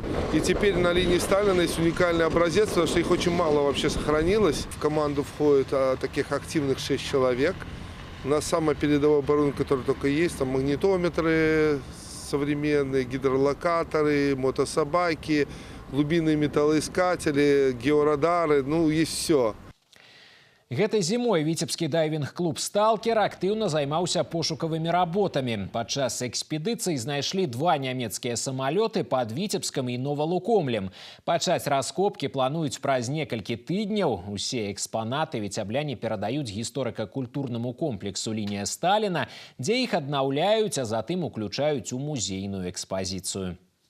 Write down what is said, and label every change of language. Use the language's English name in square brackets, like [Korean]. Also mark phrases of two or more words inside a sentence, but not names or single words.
[Russian] И теперь на линии Сталина есть уникальный образец, потому что их очень мало вообще сохранилось. В команду входит таких активных 6 человек. У нас самая передовая оборудование, которое только есть, там магнитометры современные, гидролокаторы, мотособаки, глубинные металлоискатели, георадары, ну, есть все. [Belarusian] Гэтай зімой віцебскі дайвінг-клуб «Сталкер» актыўна займаўся пошукавымі работамі. Падчас экспедыцыі знайшлі 2 нямецкія самалёты пад Віцебскам і Новалукомлем. Пачаць раскопкі плануюць праз некалькі тыдняў. Усе экспанаты віцябляне перадаюць гісторыка-культурнаму комплексу «Лінія Сталіна», дзе іх аднаўляюць, а затым уключаюць у музейную экспазіцыю.